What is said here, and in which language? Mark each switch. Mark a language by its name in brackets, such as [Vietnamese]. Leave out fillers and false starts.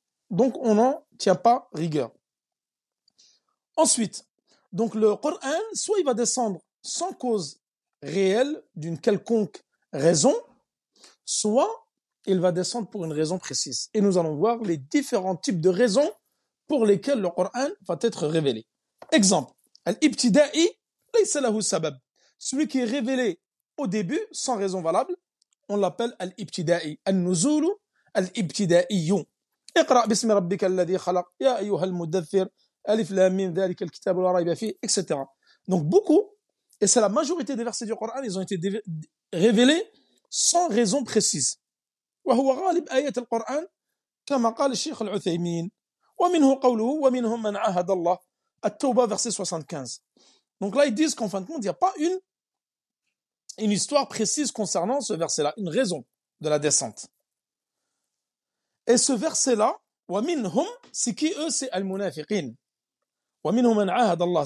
[French] Donc on n'en tient pas rigueur. Ensuite, donc le Coran, soit il va descendre sans cause réelle d'une quelconque raison, soit il va descendre pour une raison précise. Et nous allons voir les différents types de raisons pour lesquelles le Coran va être révélé. Exemple, [Arabic] al-ibtida'i laysa lahu sabab. [French] Celui qui est révélé au début sans raison valable, on l'appelle al-ibtida'i. [Arabic] Al-nuzulu al-ibtida'iyyun. اقرأ باسم ربك الذي خلق يا أيها المدثر ألف لام ميم ذلك الكتاب لا ريب فيه, etc. [French] Donc beaucoup, et c'est la majorité des versets du Coran, ils ont été révélés sans raison précise. [Arabic] وهو غالب آيات القرآن كما قال الشيخ العثيمين ومنه قوله ومنهم من عاهد الله. [French] At-Tawbah, verset 75. Donc là, ils disent qu'en fin de compte, il n'y a pas une histoire précise concernant ce verset-là, une raison de la descente. Et ce verset-là, وَمِنْهُمْ, c'est qui eux? C'est al-munafiqin. [Arabic] وَمِنْهُمْ مَنْ عَاهَدَ اللَّهِ.